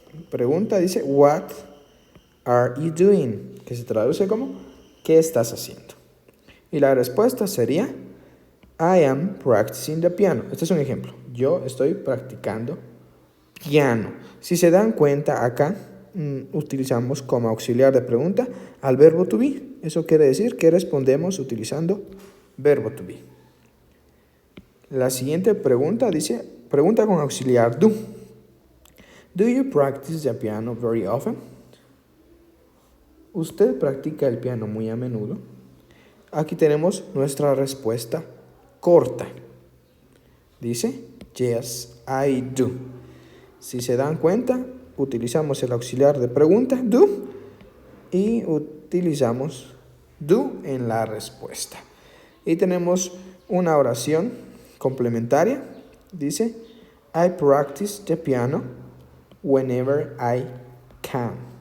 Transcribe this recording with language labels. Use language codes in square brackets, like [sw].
[es] Pregunta dice, [en] what are you doing? [es] Que se traduce como, ¿qué estás haciendo? Y la respuesta sería, [en] I am practicing the piano. [es] Este es un ejemplo. Yo estoy practicando piano. Si se dan cuenta acá, utilizamos como auxiliar de pregunta al verbo to be. Eso quiere decir que respondemos utilizando verbo to be. La siguiente pregunta dice, pregunta con auxiliar do. [en] Do you practice the piano very often? [es] ¿Usted practica el piano muy a menudo? Aquí tenemos nuestra respuesta corta. Dice, [en] yes, I do. [es] Si se dan cuenta, utilizamos el auxiliar de pregunta, do, y utilizamos do en la respuesta. Y tenemos una oración complementaria. Dice, [en] I practice the piano whenever I can.